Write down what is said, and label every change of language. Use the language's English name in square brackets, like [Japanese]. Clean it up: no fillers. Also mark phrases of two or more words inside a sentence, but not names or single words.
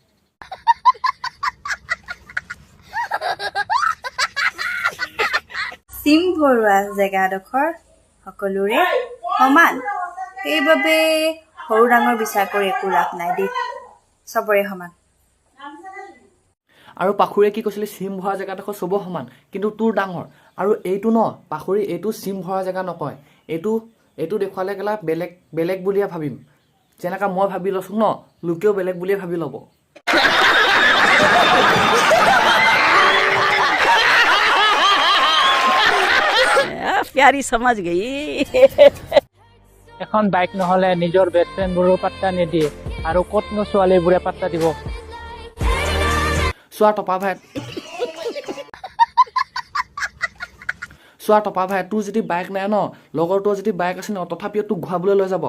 [Assamese] চিম ভৰোৱা জেগাডোখৰ সকলোৰে সমান, সেইবাবে সৰু ডাঙৰ বিচাৰ কৰি একো লাভ নাই দেই, চবৰে সমান। আৰু পাখুৰীয়ে কি কৈছিলে? চিম ভৰা জেগাডোখৰ চব সমান, কিন্তু তোৰ ডাঙৰ। আৰু এইটো ন পাখুৰী, এইটো চিম ভৰা জেগা নকয়, এইটো দেখুৱালে গেলা বেলেগ বুলিয়ে ভাবিম। যেনেকৈ মই ভাবি লৈছোঁ ন, লোকেও বেলেগ বুলিয়ে ভাবি ল'ব। [Hindi] प्यारी समझ गई। [Assamese] এখন বাইক নহলে নিজৰ [English] best friendবোৰো [Assamese] পাত্তা নিদিয়ে, আৰু ক'তনো ছোৱালীবোৰে পাত্তা দিব? চোৱা টপা ভাই, তোৰ যদি বাইক নাই ন, লগৰটোৰ যদি বাইক আছে ন, তথাপিও তোক ঘূৰাবলৈ লৈ যাব।